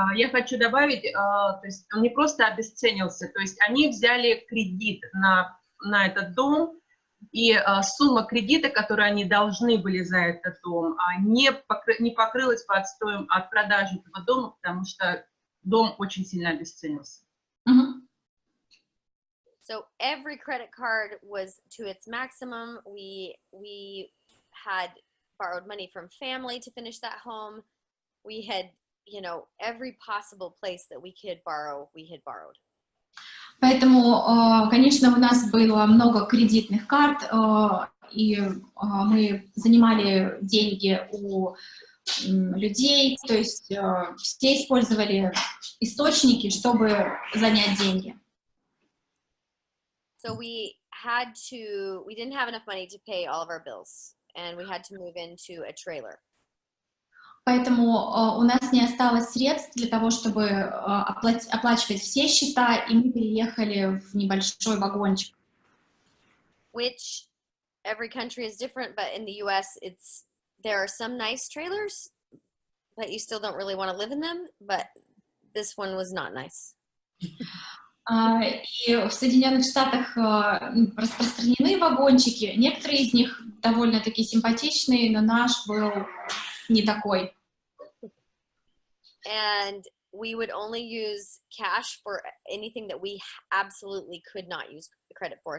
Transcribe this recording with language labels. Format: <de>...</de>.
<ru>Я хочу добавить, то есть он не просто обесценился, то есть они взяли кредит на этот дом, и сумма кредита, которую они должны были за этот дом, не покрылась от продажи этого дома, потому что дом очень сильно обесценился.</ru> <en>So every credit card was to its maximum. We had borrowed money from family to finish that home. We had, every possible place that we could borrow, we had borrowed.</en> <ru>Поэтому, конечно, у нас было много кредитных карт, и мы занимали деньги у людей, то есть все использовали источники, чтобы занять деньги.</ru> <en>So we didn't have enough money to pay all of our bills, and we had to move into a trailer.</en> <ru>Поэтому у нас не осталось средств для того, чтобы оплачивать все счета, и мы переехали в небольшой вагончик.</ru> <en>Which every country is different, but in the US, there are some nice trailers, but you still don't really want to live in them. But this one was not nice.</en> <ru>И в Соединенных Штатах распространены вагончики. Некоторые из них довольно-таки симпатичные, но наш был не такой.</ru> <en>And we would only use cash for anything that we absolutely could not use credit for.</en>